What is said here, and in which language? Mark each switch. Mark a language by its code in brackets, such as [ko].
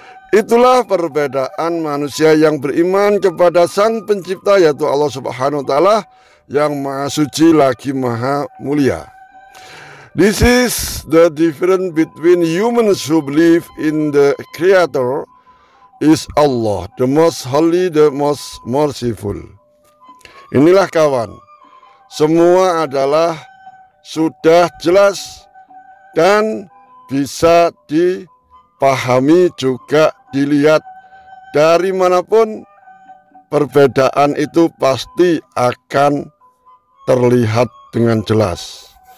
[id] Itulah perbedaan manusia yang beriman kepada Sang Pencipta, yaitu Allah Subhanahu wa Ta'ala, yang Maha Suci lagi Maha Mulia. [en] This is the difference between humans who believe in the Creator is Allah, the most holy, the most merciful. [id] Inilah kawan, semua adalah sudah jelas dan bisa dipahami, juga dilihat dari manapun. Perbedaan itu pasti akan terlihat dengan jelas.